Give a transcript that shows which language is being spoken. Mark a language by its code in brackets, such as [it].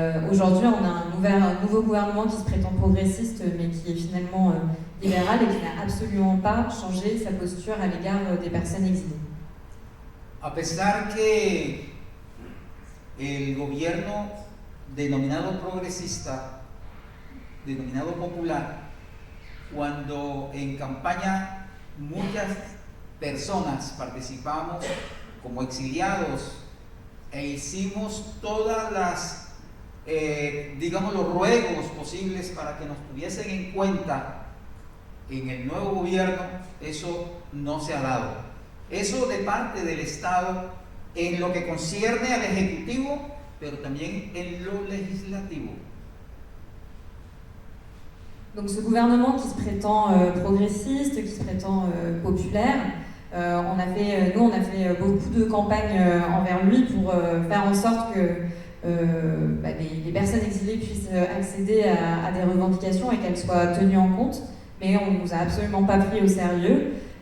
[fr] Aujourd'hui, on a un nouveau gouvernement qui se prétend progressiste, mais qui est finalement libéral et qui n'a absolument pas changé sa posture à l'égard des personnes exilées. [es] A pesar que el gobierno denominado progresista, denominado popular, cuando en campaña muchas personas participamos como exiliados e hicimos todas las digamos los ruegos posibles para que nos tuviesen en cuenta en el nuevo gobierno, eso no se ha dado. Eso de parte del Estado en lo que concierne al Ejecutivo, pero también en lo legislativo. [fr] Donc ce gouvernement qui se prétend progressiste, qui se prétend populaire, on a fait beaucoup de campagnes envers lui pour faire en sorte que les personnes exilées puissent accéder à des revendications et qu'elles soient tenues en compte, mais on ne nous a absolument pas pris au sérieux.